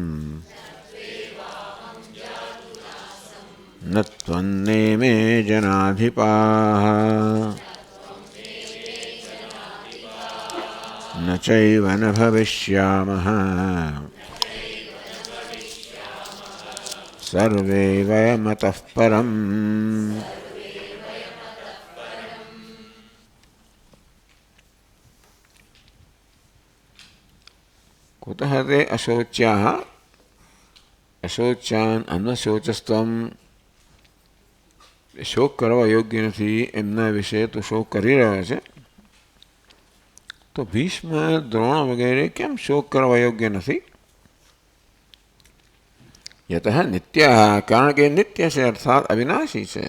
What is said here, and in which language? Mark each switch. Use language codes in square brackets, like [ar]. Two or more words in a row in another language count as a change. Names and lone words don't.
[sa] न त्वन्नेमे जनाधिपाः न चैव न भविष्यामः सर्वे वयमतः परम्। कुतः ते अशोच्याः અશોચાન અન્વશોચસ્તમ [gu] શોક કરવા યોગ્ય નથી એમના વિશે તો શોક કરી રહ્યા છે, તો ભીષ્મ દ્રોણ વગેરે કેમ શોક કરવા યોગ્ય નથી? [sa] યતઃ નિત્ય, [gu] કારણ કે નિત્ય છે અર્થાત અવિનાશી છે.